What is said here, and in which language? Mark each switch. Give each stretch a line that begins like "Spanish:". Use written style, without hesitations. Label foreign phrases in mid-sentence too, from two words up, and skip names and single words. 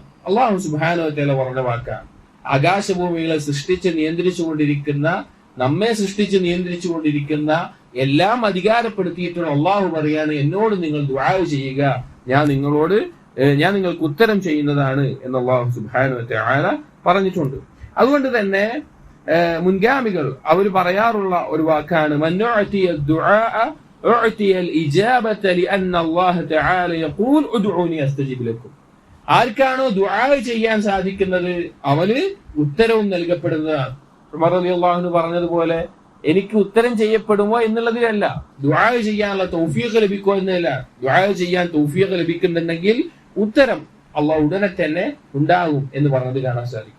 Arabic: الله سبحانه وتعالى
Malayalam: പറഞ്ഞ വാക്കാണ്. ആകാശഭൂമികളെ സൃഷ്ടിച്ച് നിയന്ത്രിച്ചുകൊണ്ടിരിക്കുന്ന, നമ്മെ സൃഷ്ടിച്ച് നിയന്ത്രിച്ചുകൊണ്ടിരിക്കുന്ന, എല്ലാം അധികാരപ്പെടുത്തിയിട്ടുള്ള അള്ളാഹു പറയാണ് എന്നോട് നിങ്ങൾ ദുആ ചെയ്യുക, ഞാൻ നിങ്ങൾക്ക് ഉത്തരം ചെയ്യുന്നതാണ് എന്ന്
Arabic: الله سبحانه وتعالى
Malayalam: പറഞ്ഞിട്ടുണ്ട്. അതുകൊണ്ട് തന്നെ മുൻഗാമികൾ അവർ പറയാറുള്ള ഒരു വാക്കാണ്
Arabic: من أعطي الدعاء أعطي الإجابة لأن الله تعالى يقول ادعوني أستجب لكم.
Malayalam: ആർക്കാണോ ദുആ ചെയ്യാൻ സാധിക്കുന്നത് അവന് ഉത്തരവും നൽകപ്പെടുന്നതാണ്. ഉമർ
Arabic: رضي الله عنه
Malayalam: പറഞ്ഞതുപോലെ എനിക്ക് ഉത്തരം ചെയ്യപ്പെടുമോ എന്നുള്ളതിലല്ല, ദുആ ചെയ്യാനുള്ള തൗഫീഖ് ലഭിക്കുക എന്നല്ല. ദുആ ചെയ്യാൻ തൗഫീഖ് ലഭിക്കുന്നുണ്ടെങ്കിൽ ഉത്തരം അള്ളാഹു ഉടനെ തന്നെ ഉണ്ടാകും എന്ന് പറഞ്ഞത് കാണാൻ സാധിക്കും.